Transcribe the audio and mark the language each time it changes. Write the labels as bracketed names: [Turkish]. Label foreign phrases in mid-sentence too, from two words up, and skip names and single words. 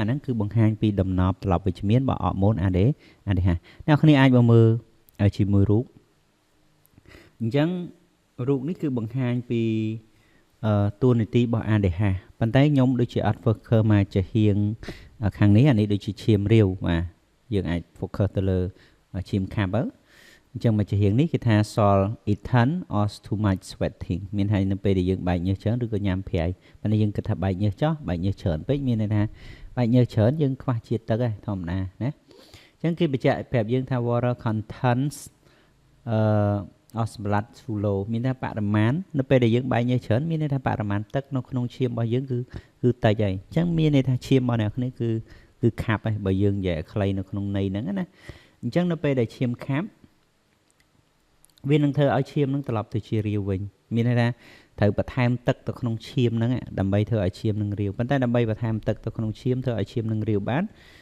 [Khmer] ហ្នឹងគឺបង្ហាញពីដំណប់ត្រឡប់វិជ្ជមានរបស់អរម៉ូន ADH អ្នកគ្នាអាចមកមើលជាមួយរូបអញ្ចឹងរូបនេះគឺ បង្ហាញពីតួនាទីរបស់ ADH ប៉ុន្តែខ្ញុំដូចជាអត់ focus មកជាហៀងខាងនេះអានេះដូចជាឈាមរាវបាទយើងអាច focus ទៅលើឈាមខាប់ទៅអញ្ចឹងមកជាហៀងនេះគេថា [English] sol eaten or too much sweating [Khmer] មានហើយនៅពេលដែលយើងបែកញើសច្រើនឬក៏ញ៉ាំប្រៃប៉ុន្តែយើងគិតថាបែកញើសចោះបែកញើសច្រើនពេកមានន័យថាបែកញើសច្រើនយើងខ្វះជាតិទឹកឯងធម្មតាណាអញ្ចឹងគេបញ្ជាក់ប្រាប់យើងថា [English] water contents of blood too low [Khmer] មានថាបរិមាណនៅពេលដែលយើងបែកញើសច្រើនមានន័យថាបរិមាណទឹកនៅក្នុងឈាមរបស់យើងគឺតិចហើយអញ្ចឹងមានន័យថាឈាមរបស់អ្នកនេះគឺខាប់ហើយបើយើងនិយាយខ្លីនៅក្នុងន័យហ្នឹងណាអញ្ចឹងនៅពេលដែលឈាមខាប់វានឹងធ្វើឲ្យឈាមនឹងត្រឡប់ទៅជារាវវិញមានន័យថាត្រូវបន្ថែមទឹកទៅក្នុងឈាមហ្នឹងដើម្បីធ្វើឲ្យឈាមនឹងរាវប៉ុន្តែដើម្បីបន្ថែមទឹកទៅក្នុងឈាមធ្វើឲ្យឈាមនឹងរាវបាន